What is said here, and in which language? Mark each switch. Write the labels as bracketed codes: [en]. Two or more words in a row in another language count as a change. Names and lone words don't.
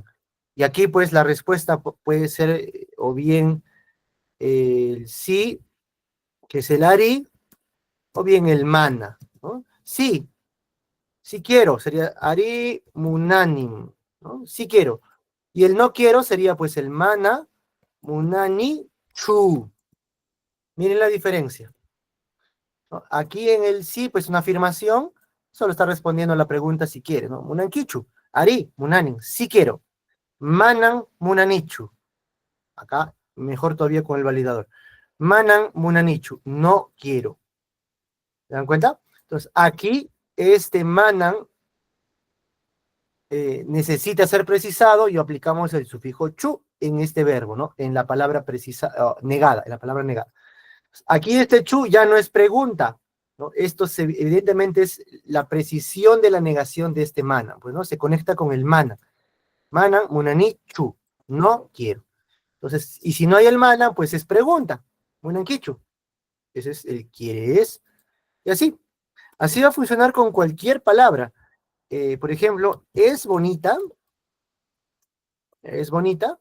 [es] Y aquí pues la respuesta puede ser o bien el sí, que es el ari, o bien el mana, ¿no? Sí, sí quiero, sería [qu] ari munanim, [es] ¿no? Sí quiero. Y el no quiero sería pues el [qu] mana munani chu. [es] Miren la diferencia, ¿no? Aquí en el sí, pues una afirmación, solo está respondiendo a la pregunta si quiere, ¿no? [qu] Munankichu, ari munanin, [es] sí quiero. [qu] Manan munanichu. [es] Acá, mejor todavía con el validador. [qu] Manan munanichu, [es] no quiero. ¿Se dan cuenta? Entonces, aquí, este manan necesita ser precisado y aplicamos el sufijo chu en este verbo, ¿no? En la palabra negada, en la palabra negada. Aquí este chu ya no es pregunta, ¿no? Esto evidentemente es la precisión de la negación de este mana, pues, ¿no? Se conecta con el mana. [qu] Manan munani chu, [es] no quiero. Entonces, y si no hay el mana, pues es pregunta. Munankichu. Ese es el quieres. Y así. Así va a funcionar con cualquier palabra. Por ejemplo, ¿es bonita? ¿Es bonita?